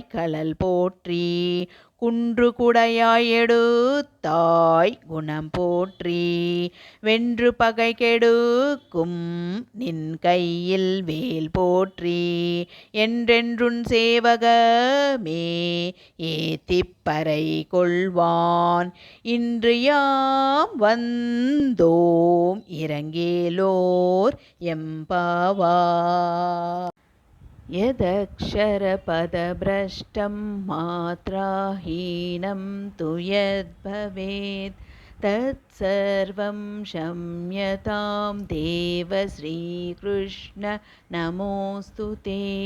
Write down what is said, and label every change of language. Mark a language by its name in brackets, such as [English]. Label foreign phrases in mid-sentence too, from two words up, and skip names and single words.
[Tamil] களல் போற்றி குன்று குடையாய் எடுத்தாய் குணம் போற்றி வென்று பகை கெடுக்கும் நின் கையில் வேல் போற்றி என்றென்றுன் சேவகமே ஏத்திப்பறை கொள்வான் இன்று யாம் வந்தோம் இரங்கேலோர் எம்பாவாய். [Sanskrit] यदक्षरपदभ्रष्टं मात्राहीनं तु यद्भवेत् तत्सर्वं क्षम्यतां देव श्रीकृष्ण नमोऽस्तु ते